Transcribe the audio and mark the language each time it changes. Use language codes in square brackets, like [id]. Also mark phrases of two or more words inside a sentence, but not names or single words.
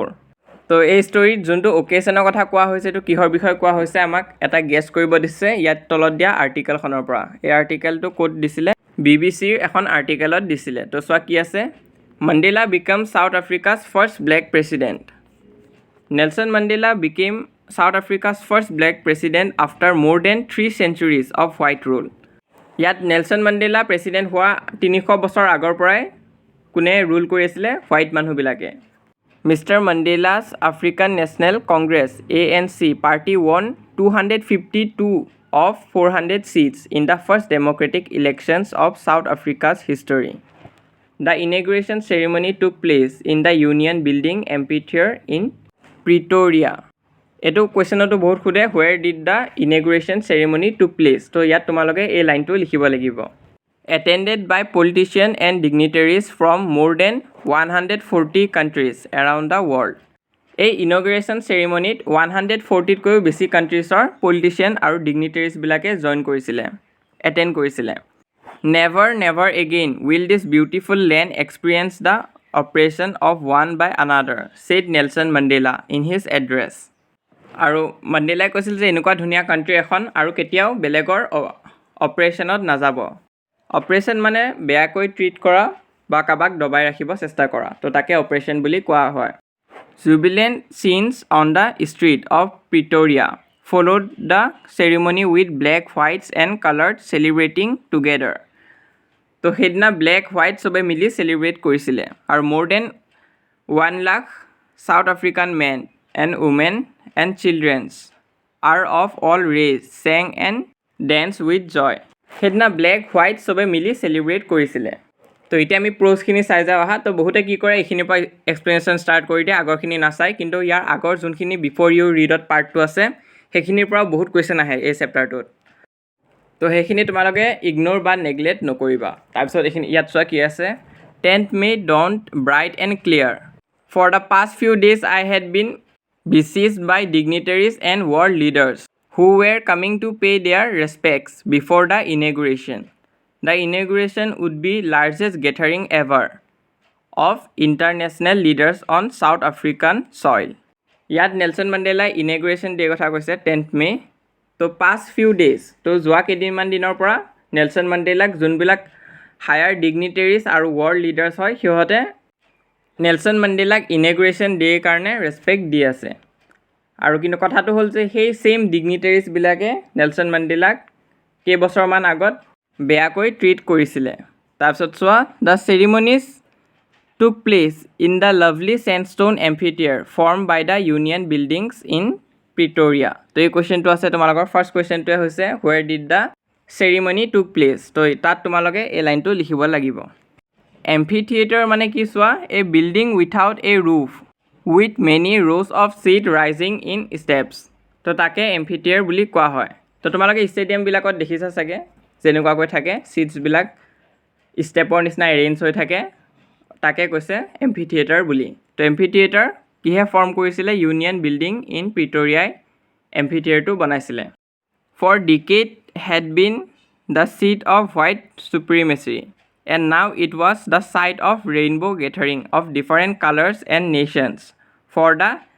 [as] তো এই ষ্টৰীত যোনটো অকেজনৰ কথা কোৱা হৈছে, এইটো কিহৰ বিষয়ে কোৱা হৈছে আমাক এটা গেছ কৰিব দিছে ইয়াত তলত দিয়া আৰ্টিকেলখনৰ পৰা। এই আৰ্টিকেলটো ক'ত দিছিলে, BBCৰ এখন আৰ্টিকেলত দিছিলে। তো চোৱা কি আছে, [en] Mandela became South Africa's first black president. Nelson Mandela became South Africa's first black president after more than 3 centuries of white rule. [as] ইয়াত নেলসন মাণ্ডেলা প্ৰেছিডেণ্ট হোৱা 300 বছৰ আগৰ পৰাই কোনে ৰুল কৰি আছিলে, হোৱাইট মানুহবিলাকে। [en] Mister Mandela's African National Congress ANC party won 252 of 400 seats in the first democratic elections of South Africa's history. The inauguration ceremony took place in the Union Building Amphitheatre in Pretoria. [as] এইটো কুৱেশ্যনতো বহুত সোধে, [en] where did the inauguration ceremony took place? [as] তো ইয়াত তোমালোকে এই লাইনটো লিখিব লাগিব, [en] attended by politicians and dignitaries from more than 140 countries around the world. [as] এই ইনগুৰেশ্যন চেৰিমনিত 140তকৈও বেছি কাণ্ট্ৰিজৰ পলিটিচিয়ান আৰু ডিগনিটেৰিজবিলাকে জইন কৰিছিলে, এটেণ্ড কৰিছিলে। [en] Never never again will this beautiful land experience the oppression of one by another, said Nelson Mandela in his address. [as] আৰু মাণ্ডেলাই কৈছিল যে এনেকুৱা ধুনীয়া কাণ্ট্ৰি এখন আৰু কেতিয়াও বেলেগৰ অপাৰেশ্যনত নাযাব। অপাৰেশ্যন মানে বেয়াকৈ ট্ৰিট কৰা বা কাৰোবাক দবাই ৰাখিব চেষ্টা কৰা, তো তাকে অপাৰেশ্যন বুলি কোৱা হয়। [en] Jubilant scenes on the street of Pretoria followed the ceremony with black, whites and colored celebrating together. [as] তো সেইদিনা ব্লেক হোৱাইট চবে মিলি চেলিব্ৰেট কৰিছিলে, আৰু [en] more than 1 lakh South African men and women and children are of all race sang and danced with joy. [as] সেইদিনা ব্লেক হোৱাইট চবে মিলি চেলিব্ৰেট কৰিছিলে। তো এতিয়া আমি প্ৰ'জখিনি চাই যাওঁ আহা। তো বহুতে কি কৰে, এইখিনিৰ পৰা এক্সপ্লেনেশ্যন ষ্টাৰ্ট কৰি দিয়ে, আগৰখিনি নাচায়, কিন্তু ইয়াৰ আগৰ যোনখিনি [en] before you read [as] পাৰ্টটো আছে সেইখিনিৰ পৰাও বহুত কুৱেশ্যন আহে এই চেপ্টাৰটোত। তো সেইখিনি তোমালোকে ইগন'ৰ বা নেগলেক্ট নকৰিবা। তাৰপিছত এইখিনি ইয়াত চোৱা কি আছে, [en] 10th May dawned bright and clear. For the past few days I had been besieged by dignitaries and world leaders who were coming to pay their respects before the inauguration. The inauguration would be largest gathering ever of international leaders on South African soil. [as] ইয়াত নেলছন মেণ্ডেলাই [en] inauguration day [as] কথা কৈছে 10th মে তো [en] past few days [as] তো যোৱা কেইদিনমান দিনৰ পৰা নেলছন মেণ্ডেলাক যোনবিলাক [en] higher dignitaries [as] আৰু [en] world leaders [as] হয় সিহঁতে নেলছন মেণ্ডেলাক [en] inauguration day's [as] কাৰণে ৰেচপেক্ট দি আছে আৰু কিন্তু কথাটো হ'ল যে সেই ছেইম ডিগনিটেৰিজবিলাকে নেলছন মেণ্ডেলাক কেইবছৰমান আগত বেয়াকৈ ট্ৰিট কৰিছিলে তাৰপিছত চোৱা [en] The ceremonies took place in the lovely sandstone amphitheater formed by the Union buildings in Pretoria. [as] তো এই কুৱেশ্যনটো আছে তোমালোকৰ ফাৰ্ষ্ট কুৱেশ্যনটোৱে হৈছে [en] where did the ceremony took place? [as] তো তাত তোমালোকে এই লাইনটো লিখিব লাগিব [en] amphitheater [as] মানে কি চোৱা [en] a building without a roof with many rows of seats rising in steps. [as] তো তাকে amphitheater বুলি কোৱা হয় তো তোমালোকে ষ্টেডিয়ামবিলাকত দেখিছা চাগে যেনেকুৱাকৈ থাকে ছিটছবিলাক ষ্টেপৰ নিচিনা এৰেঞ্জ হৈ থাকে তাকে কৈছে এম্ফিথিয়েটাৰ বুলি তো এম্ফিথিয়েটাৰ কিহে ফৰ্ম কৰিছিলে ইউনিয়ন বিল্ডিং ইন প্ৰিটৰিয়াই এম্ফিথিয়েটাৰটো বনাইছিলে [en] for decades had been the seat of white supremacy and now it was the site of rainbow gathering of different colours and nations for the